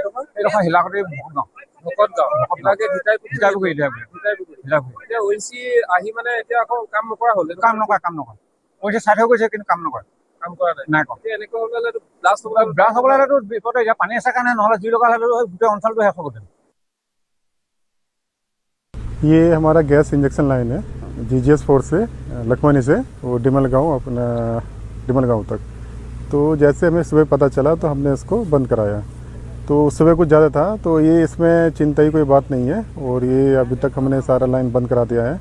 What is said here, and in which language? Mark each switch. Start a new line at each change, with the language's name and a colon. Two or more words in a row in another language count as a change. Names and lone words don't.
Assamese: এইডোখৰ শিলাকুটি ভকত গাঁও। এতিয়া ONGC আহি মানে এতিয়া আকৌ কাম নকৰা হ'ল? কাম নকৰে। ONGC চাই থৈ গৈছে কিন্তু কাম নকৰে। কাম কৰা নাই কৰা। এনেকুৱা হ'লে ব্লাষ্ট হ'বলৈ হ'লেতো বিপদে, এতিয়া পানী আছে কাৰণে, নহ'লে জুই লগা হ'লেতো গোটেই অঞ্চলটো শেষ হ'ব।
Hindi: ये हमारा गैस इंजेक्शन लाइन है GGS 4 से लखवानी से वो डिमल गांव तक। तो जैसे हमें सुबह पता चला तो हमने इसको बंद कराया। तो सुबह कुछ ज़्यादा था, तो ये इसमें चिंता की कोई बात नहीं है और ये अभी तक हमने सारा लाइन बंद करा दिया है।